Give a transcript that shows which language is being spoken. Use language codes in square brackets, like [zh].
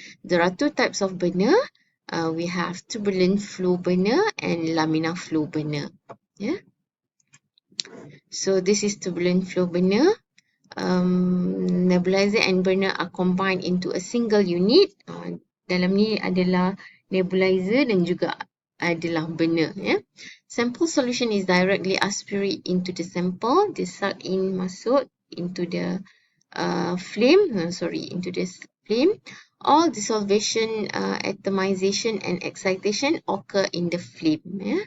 [en] There are two types of burner. We have turbulent flow burner and laminar flow burner. So this is turbulent flow burner. Nebulizer and burner are combined into a single unit. [ms] Dalam ni adalah nebulizer dan juga adalah burner. [en] Sample solution is directly aspirate into the sample. They suck in [ms] masuk [en] into the into this flame. All dissolution, atomization and excitation occur in the flame.